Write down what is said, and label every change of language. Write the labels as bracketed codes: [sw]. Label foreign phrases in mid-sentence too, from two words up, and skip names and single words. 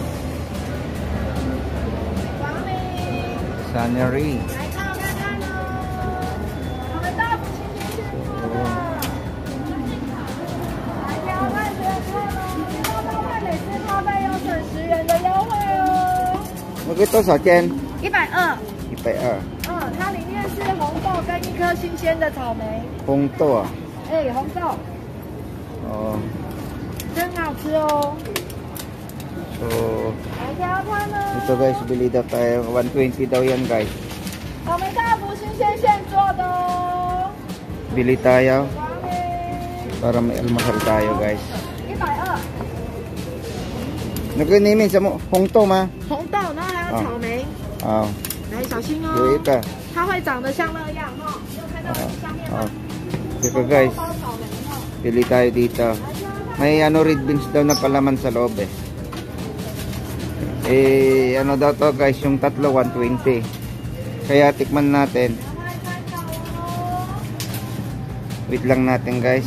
[tl] Sunnery. Ito sa chen [zh] 120。 120。它里面是红豆跟一颗新鲜的草莓。红豆啊？红豆。哦。真好吃哦。 [tl] So, ito guys, bili daw tayo. 120 daw yan guys. [zh] 草莓大福新鲜现做的哦。 [tl] Bili tayo para may almusal tayo guys. [zh] 120。那个里面什么红豆吗？红豆，然后还有草莓。好，来小心哦。有一个。它会长得像那样哈，有看到上面吗？ [tl] Ito guys, bili tayo dito. May ano [en] red beans [tl] daw na palaman sa loob eh. Ano daw to guys, yung tatlo 120. Kaya tikman natin. Wait lang natin guys.